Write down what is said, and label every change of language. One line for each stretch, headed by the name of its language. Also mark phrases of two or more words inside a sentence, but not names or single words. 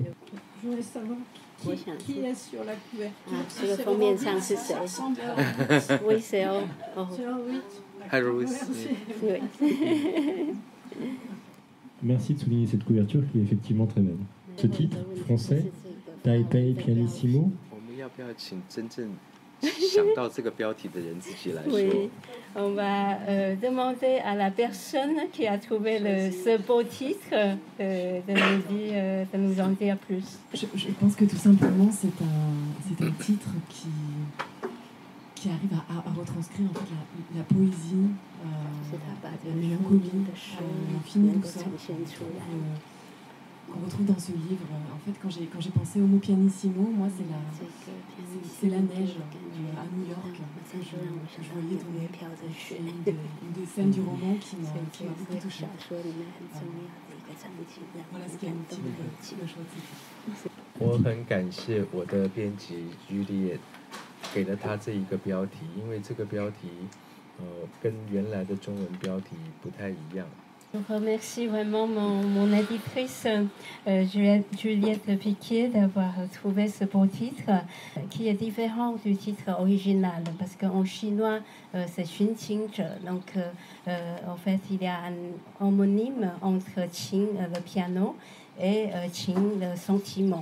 French: Je voulais savoir qui est sur la couverture. Sur le premier sens, c'est ça. Oui, c'est Horowitz. Oui. Merci de souligner cette couverture qui est effectivement très belle. Ce titre français, Taipei Pianissimo.
Chinese: 想到这个标题的人自己来说。
French: Oui, on va demander à la personne qui a trouvé ce beau titre de nous en dire plus. Je pense que tout simplement c'est un titre qui arrive à retranscrire en fait la poésie, la mélancolie, l'infinie douceur qu'on retrouve dans ce livre. En fait, quand j'ai pensé au mot pianissimo, moi c'est la neige à New York que je voyais tomber. C'est une des scènes du roman qui m'a beaucoup touchée. Voilà ce qui a motivé le choix de ce titre.
Chinese: 我很感谢我的编辑 Juliet 给了他这一个标题，因为这个标题跟原来的中文标题不太一样。
French: Je remercie vraiment mon éditrice Juliette Piquet d'avoir trouvé ce beau titre qui est différent du titre original parce qu'en chinois c'est Xun Qing. Donc en fait il y a un homonyme entre Qing le piano et Qing le sentiment.